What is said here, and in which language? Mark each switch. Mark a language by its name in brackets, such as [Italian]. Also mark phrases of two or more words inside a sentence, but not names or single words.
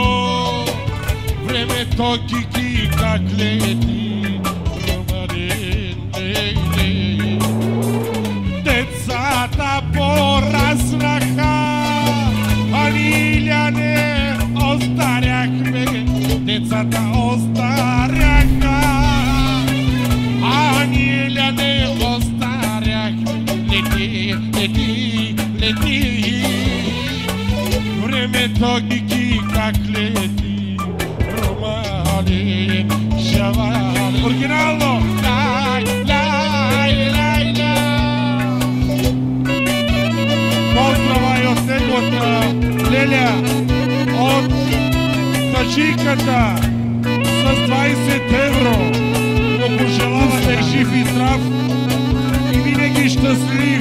[Bulgarian] Времето кики как лети, децата пораснаха, а ние не остаряхме. Децата остаряха, а ние не остаряхме. Лети, лети, лети, времето кики как лети, [Romany] ромали, шавали. Оригинално! Лай, лай, лай, лай. [Bulgarian] Поздрава и от неговата Леля, от тачийката с 20 евро. Му пожелава да е жив и здрав и винаги щастлив.